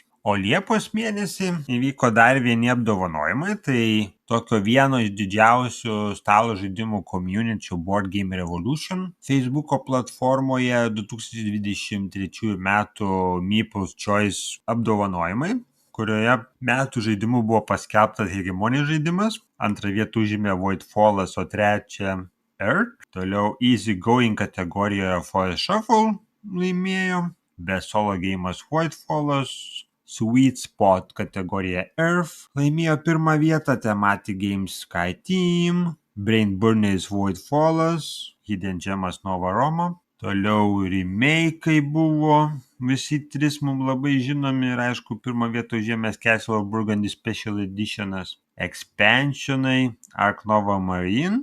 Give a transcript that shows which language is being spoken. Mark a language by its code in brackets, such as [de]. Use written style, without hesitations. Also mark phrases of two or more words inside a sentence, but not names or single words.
[lt] O Liepos mėnesį įvyko dar vieni apdovanojimai, tai tokio vieno iš didžiausių stalo žaidimų community Board Game Revolution Facebooko platformoje 2023 metų Meeple's Choice apdovanojimai, kurioje metų žaidimu buvo paskelbtas Hegemonijos žaidimas, antrą vietą užėmė Voidfallas, o trečią Earth. Toliau Easy Going kategorijoje Forest Shuffle laimėjo, Best Solo Game'as Voidfallas, Sweet Spot kategorija Earth laimėjo pirmą vietą, Thematic Games Sky Team, Brain Burners Voidfallas, Hidden Gemas Nova Roma. Toliau remake'ai buvo, visi tris mums labai žinomi ir aišku pirmą vietą užėmęs Castle of Burgundy Special Editionas, expansionai Ark Nova Marine.